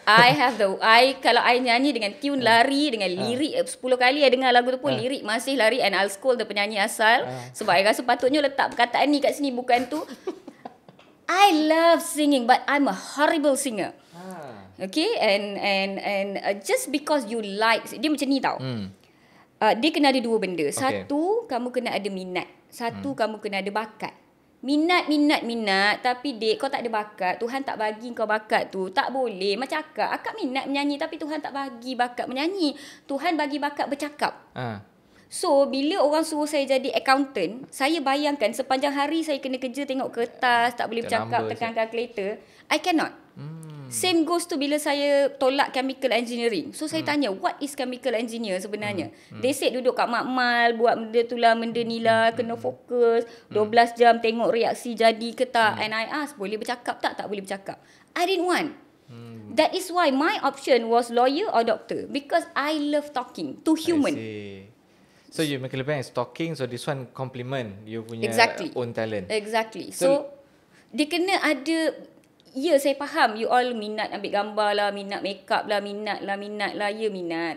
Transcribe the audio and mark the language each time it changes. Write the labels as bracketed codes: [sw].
[ms] Kalau I nyanyi dengan tune lari, dengan lirik 10 kali I dengar lagu tu pun lirik masih lari, [en] and I'll scold the [ms] penyanyi asal sebab I rasa patutnya letak perkataan ni kat sini, bukan tu. [en] I love singing but I'm a horrible singer. Okay, and just because you like, [ms] dia macam ni tau. Dia kena ada dua benda. Satu, kamu kena ada minat. Satu, kamu kena ada bakat. Minat, tapi kau tak ada bakat. Tuhan tak bagi kau bakat tu. Tak boleh. Macam akak minat menyanyi tapi Tuhan tak bagi bakat menyanyi. Tuhan bagi bakat bercakap. So, bila orang suruh saya jadi accountant, saya bayangkan sepanjang hari saya kena kerja tengok kertas, tak boleh bercakap, tekan kalkulator. [en] I cannot. Same goes to [ms] bila saya tolak [en] chemical engineering. So, [ms] saya tanya, [en] what is chemical engineer [ms] sebenarnya? [en] They said [ms] duduk kat makmal, buat benda tu lah, benda ni lah, kena fokus, 12 jam tengok reaksi jadi ke tak. [en] And I ask, [ms] boleh bercakap tak? Tak boleh bercakap. [en] I didn't want. That is why my option was lawyer or doctor. Because I love talking to human. I see. So you make a living as talking, so this one complement you punya own talent. Exactly. [ms] So dia kena ada. Ya, saya faham you all minat ambil gambar lah, minat makeup lah, minat lah, ya minat.